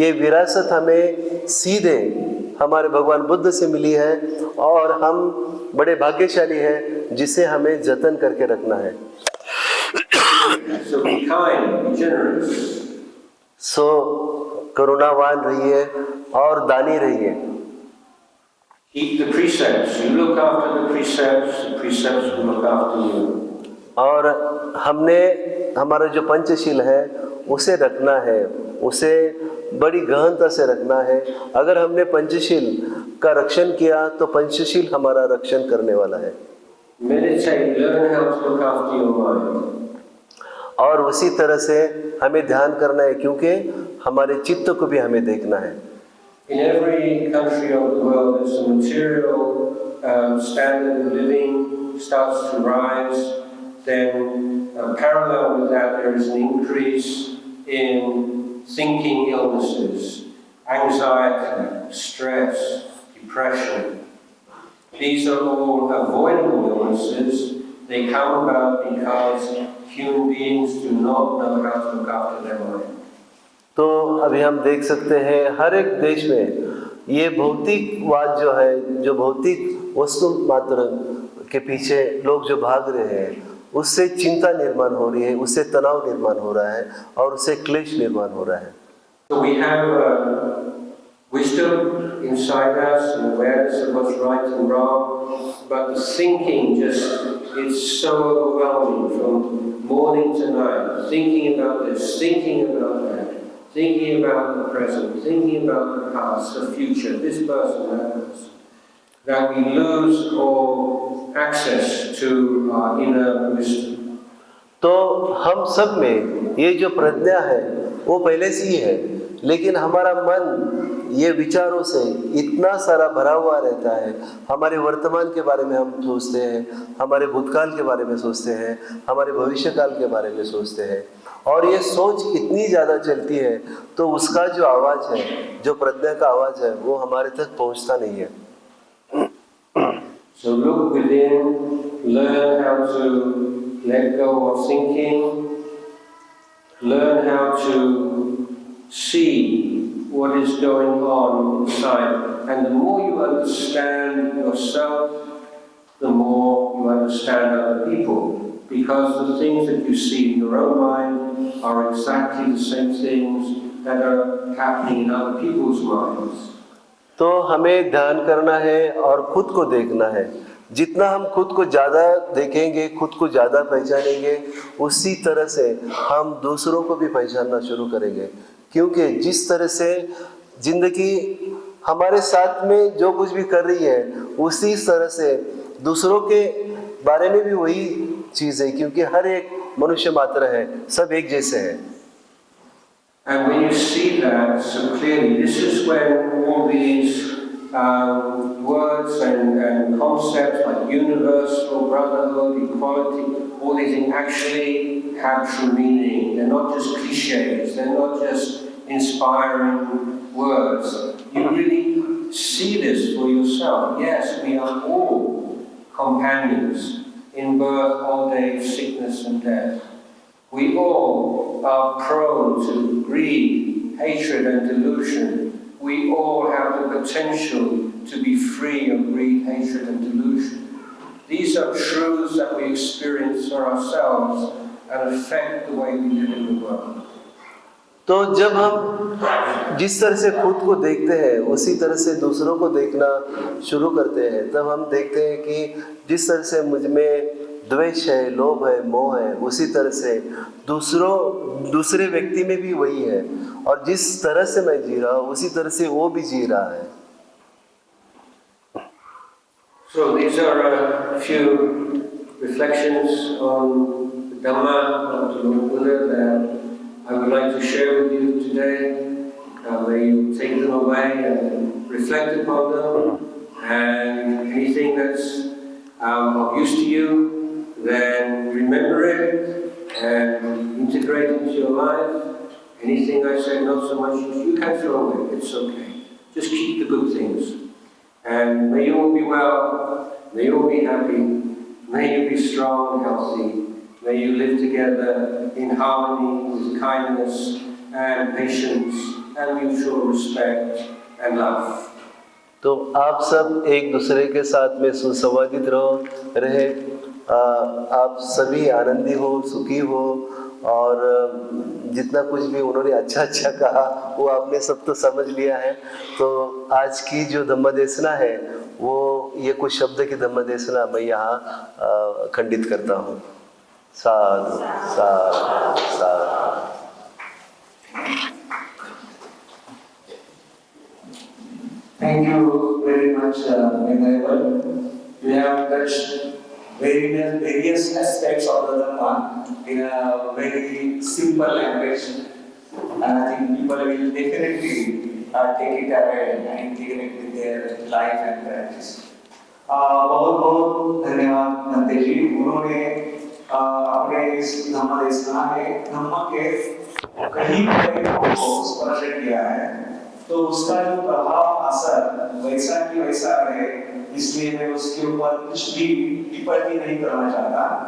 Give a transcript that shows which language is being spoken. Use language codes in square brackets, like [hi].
[hi] ये विरासत हमें सीधे हमारे भगवान बुद्ध से मिली है और हम बड़े भाग्यशाली हैं जिसे हमें जतन करके रखना है। [en] So be kind, be generous. [hi] सो करुणावान रहिए और दानी रहिए। [en] Keep the precepts. You look after the precepts will look after you. [hi] और हमने हमारा जो पंचशील है उसे रखना है, उसे बड़ी गहनता से रखना है। अगर हमने पंचशील का रक्षण किया तो पंचशील हमारा रक्षण करने वाला है। [en] Meditate, learn how to look after your mind. [hi] और उसी तरह से हमें ध्यान करना है, क्योंकि हमारे चित्त को भी हमें देखना है। [en] In every country of the world, as the material standard of living starts to rise, then parallel with that there is an increase in thinking illnesses, anxiety, stress, depression. These are all avoidable illnesses. They come about because human beings do not know how to look after their mind. [hi] तो अभी हम देख सकते हैं हर एक देश में ये भौतिकवाद जो है, जो भौतिक वस्तु मात्र के पीछे लोग जो भाग रहे हैं, उससे चिंता निर्माण हो रही है, उससे तनाव निर्माण हो रहा है और उससे क्लेश निर्माण हो रहा है। [en] So we have wisdom inside us and awareness of what's right and wrong, but the thinking it's so overwhelming from morning to night, thinking about this, thinking about that, thinking about the present, thinking about the past, the future, this person, that person, that we lose all access to our inner wisdom. [hi] तो हम सब में ये जो प्रज्ञा है वो पहले से ही है, लेकिन हमारा मन ये विचारों से इतना सारा भरा हुआ रहता है। हमारे वर्तमान के बारे में हम सोचते हैं, हमारे भूतकाल के बारे में सोचते हैं, हमारे भविष्यकाल के बारे में सोचते हैं, और ये सोच इतनी ज़्यादा चलती है तो उसका जो आवाज़ है, जो प्रज्ञा का आवाज़ है, वो हमारे तक पहुंचता नहीं है। [en] So look within, learn how to let go of thinking, learn how to see what is going on inside. And the more you understand yourself, the more you understand other people. Because the things that you see in your own mind are exactly the same things that are happening in other people's minds. [hi] तो हमें ध्यान करना है और खुद को देखना है। जितना हम खुद को ज़्यादा देखेंगे, खुद को ज़्यादा पहचानेंगे, उसी तरह से हम दूसरों को भी पहचानना शुरू करेंगे। क्योंकि जिस तरह से जिंदगी हमारे साथ में जो कुछ भी कर रही है, उसी तरह से दूसरों के बारे में भी वही चीज़ है, क्योंकि हर एक मनुष्य मात्र है, सब एक जैसे हैं। [en] And when you see that so clearly, this is when all these words and concepts like universal, brotherhood, equality, all these things actually have true meaning. They're not just cliches, they're not just inspiring words. You really see this for yourself. Yes, we are all companions in birth, old age, sickness and death. We all are prone to greed, hatred and delusion. We all have the potential to be free of greed, hatred and delusion. These are truths that we experience for ourselves and affect the way we live in the world. [hi] तो जब हम जिस तरह से खुद को देखते हैं, उसी तरह से दूसरों को देखना शुरू करते हैं, तब हम देखते हैं कि जिस तरह से मुझ में द्वेष है, लोभ है, मोह है, उसी तरह से दूसरे व्यक्ति में भी वही है, और जिस तरह से मैं जी रहा हूँ उसी तरह से वो भी जी रहा है। [en] So these are a few reflections on the Dhamma of the Lord Buddha that I would like to share with you today. May you take them away and reflect upon them, and anything that's of use to you, then remember it and integrate it into your life. Anything I say not so much, you can throw away, it's okay. Just keep the good things. And may you all be well, may you all be happy, may you be strong and healthy, may you live together in harmony with kindness and patience and mutual respect and love. [hi] तो आप सब एक दूसरे के साथ में सुसंवादित रहे, आप सभी आनंदी हो, सुखी हो, और जितना कुछ भी उन्होंने अच्छा अच्छा कहा वो आपने सब तो समझ लिया है। तो आज की जो धम्मदेशना है वो ये कुछ शब्द की धम्मदेशना मैं यहाँ खंडित करता हूँ। साधु साधु साधु। [en] Thank you very much, Venerable. You have touched various aspects of the Dhamma in a very simple language, and I think people will definitely take it away and integrate with their life and practice. [hi] बहुत बहुत धन्यवाद नंदे जी, उन्होंने अपने इस धम्मदेशना में धम्म के कई पहलुओं को स्पर्श किया है, तो उसका जो प्रभाव असर वैसा की वैसा रहे, इसलिए मैं उसके ऊपर कुछ भी टिप्पणी नहीं करना चाहता।